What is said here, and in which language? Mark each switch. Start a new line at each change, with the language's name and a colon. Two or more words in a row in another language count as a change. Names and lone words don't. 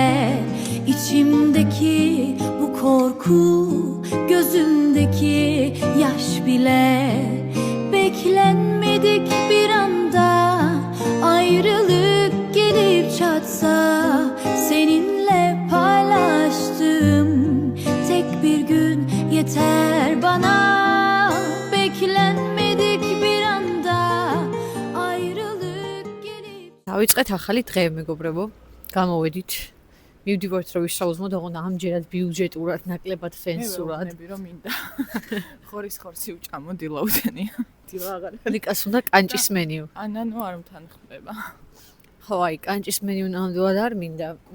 Turkish: içimdeki bu korku, gözümdeki yaş bile, beklenmedik bir anda ayrılık gelip çatsa, seninle paylaştığım tek bir gün yeter bana, beklenmedik bir anda ayrılık gelip.
Georgian: დავიწყეთ ახალი დღე, მეგობრებო. გამოვედით. მივდივართ რომ ვისაუბროთ, ოღონდ ამჯერად ბიუჯეტურად, ნაკლებად ფენსურად. მე ვიბნები რომ მინდა. ხორის ხორცი უჭამო დილაუთენია. დილა აღარ. ლიკას უნდა კანჭის მენიუ. ანანო არ მთანხმდება. ხო, აი, კანჭის მენიუ ნამდვილად არ მინდა.